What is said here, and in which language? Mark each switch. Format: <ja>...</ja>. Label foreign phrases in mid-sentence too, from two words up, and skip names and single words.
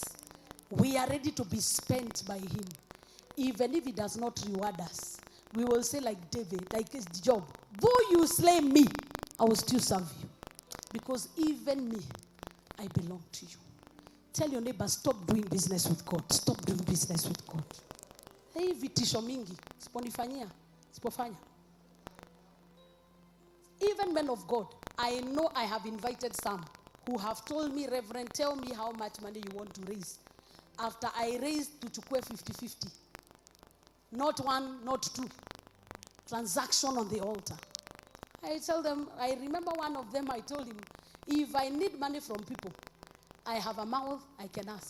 <en>We are ready to be spent by him. Even if he does not reward us, we will say like David, like his Job, though you slay me, I will still serve you. Because even me, I belong to you. Tell your neighbor, stop doing business with God. Stop doing business with God.</en> <sw>Hey, vitisho mingi, siponifanyia, sipofanya.</sw> <en>Even men of God, I know I have invited some who have told me, Reverend, tell me how much money you want to raise. After I raised to chukue 50-50. Not one, not two. Transaction on the altar. I tell them, I remember one of them, I told him, if I need money from people, I have a mouth I can ask.</en>